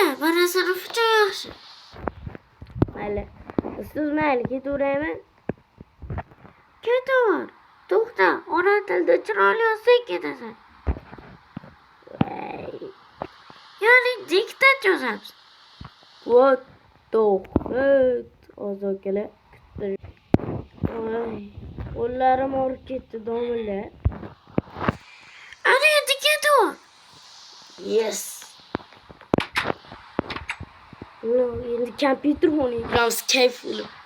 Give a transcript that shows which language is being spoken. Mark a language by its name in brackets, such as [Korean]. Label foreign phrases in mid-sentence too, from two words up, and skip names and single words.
[Uzbek] Mana sinfcha yaxshi. Mayli. Ustoz mayli ketaveraymi? Ketaver. To'xta. Ona tilda chiroyli yozsang ketasan. Vay. Ya'ni diktat yozamiz. [English] What the fuck? [Uzbek] Hozir kela. Ay. Qo'llarim og'rib ketdi domilla. Ana endi ketaver. Yes. No, endi kompyuter o'ynaymiz kayfli.